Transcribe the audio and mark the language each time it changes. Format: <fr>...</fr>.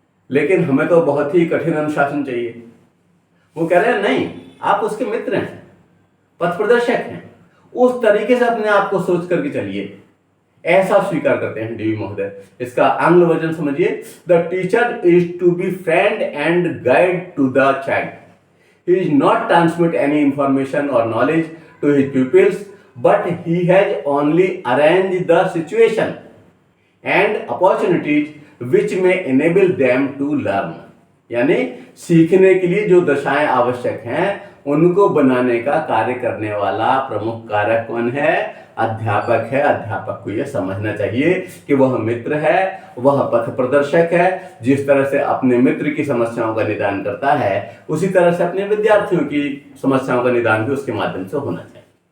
<hi>लेकिन हमें तो बहुत ही कठिन अनुशासन चाहिए. वो कह रहे हैं नहीं, आप उसके मित्र हैं, पथ प्रदर्शक हैं, उस तरीके से अपने आप को सोच करके चलिए. ऐसा स्वीकार करते हैं डीवी महोदय. इसका आंग्ल वर्जन समझिए,</hi> <en>The teacher is to be friend and guide to the child. He is not transmit any information or knowledge to his pupils, but he has only arranged the situation and opportunities which may enable them to learn.</en> <hi>यानी सीखने के लिए जो दशाएं आवश्यक हैं उनको बनाने का कार्य करने वाला प्रमुख कारक कौन है? अध्यापक है. अध्यापक को यह समझना चाहिए कि वह मित्र है, वह पथ प्रदर्शक है. जिस तरह से अपने मित्र की समस्याओं का निदान करता है, उसी तरह से अपने विद्यार्थियों की समस्याओं का निदान भी उसके माध्यम से होना चाहिए.</hi>